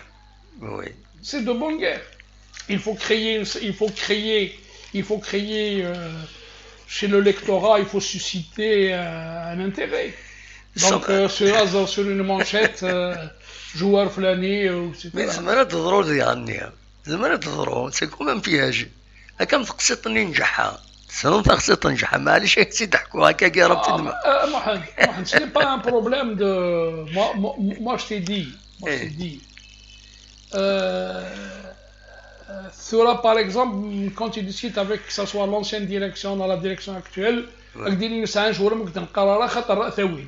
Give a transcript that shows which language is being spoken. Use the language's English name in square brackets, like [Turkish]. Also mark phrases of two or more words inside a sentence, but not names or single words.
[French] C'est de bonne guerre. Il faut créer chez le lectorat, il faut susciter un intérêt. Donc, sur une manchette, joueur flâné, etc. [Arabic] Mais زمان تضرو يغنيها زمان تضرو [French] c'est comme un piège [Arabic] هكا تقسطني نجحها سنو تقسط نجحها معليش سي ضحكوا هكا كي راه تدمع [French] Mohamed, ce n'est pas un problème de moi je t'ai dit Thura, par exemple, quand tu discutes avec, que ce soit l'ancienne direction dans la direction actuelle, c'est un joueur qui est